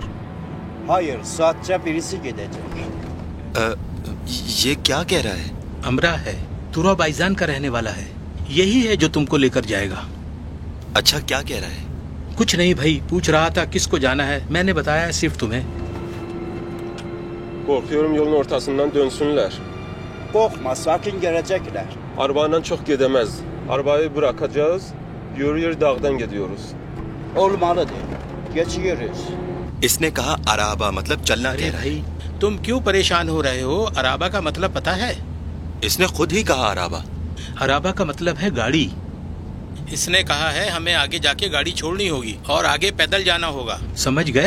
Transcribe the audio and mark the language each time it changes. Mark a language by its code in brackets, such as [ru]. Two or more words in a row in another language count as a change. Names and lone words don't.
[tr] Hayır, saatçe birisi gidecek. [hi] ये क्या कह रहा है? अमरा है, तुरा बाईजान का रहने वाला है। यही है जो तुमको लेकर जाएगा। अच्छा, क्या कह रहा है? कुछ नहीं भाई, पूछ रहा था किसको जाना है। मैंने बताया सिर्फ तुम्हें। [tr] Korkuyorum yolun ortasından dönsünler. Korkma, sakin gelecekler. Arabandan çok gidemez. Arabayı bırakacağız. Yürü dağdan gidiyoruz. Olmalıdır. Geçiyoruz. [hi] इसने कहा अराबा मतलब चलना। अरे भाई, तुम क्यों परेशान हो रहे हो? अराबा का मतलब पता है? इसने खुद ही कहा अराबा। अराबा का मतलब है गाड़ी। इसने कहा है हमें आगे जाके गाड़ी छोड़नी होगी और आगे पैदल जाना होगा। समझ गए?